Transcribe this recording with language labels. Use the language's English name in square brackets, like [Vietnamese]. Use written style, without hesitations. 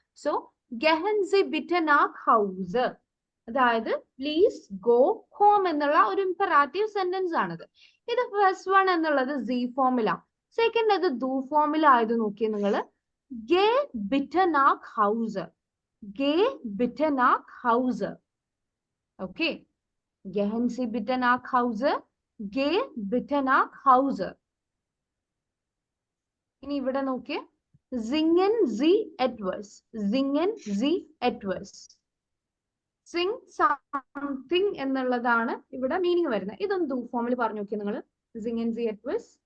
[Malayalam] So [German] ഗെഹൻ സി ബിറ്റ് നാക് ഹൗസ്, [Malayalam] അതായത് [English] please go home [Malayalam] എന്നുള്ള ഒരു ഇംപെറാറ്റീവ് സെന്റൻസ് ആണിത്. ഇത് ഫസ്റ്റ് വൺ എന്നുള്ളത് Z ഫോമിലാണ്. സെക്കൻഡ് അത് ദു ഫോമിലായത് നോക്കിയേ നിങ്ങൾ, [German] ഗെ ബിറ്റ് നാക് ഹൗസ്. Geh bitte nach Hause. Okay. Gehen Sie bitte nach Hause. Geh bitte nach Hause. [Malayalam] ഇനി ഇവിടെ നോക്കിയേ, [German] singen Sie etwas. Singen Sie etwas. [English] Sing something [Malayalam] എന്നുള്ളതാണ് ഇവിടെ മീനിങ് വരുന്നത്. ഇതൊന്ന് ഡു ഫോമിൽ പറഞ്ഞു നോക്കിയേ നിങ്ങൾ. [German] Singen Sie etwas.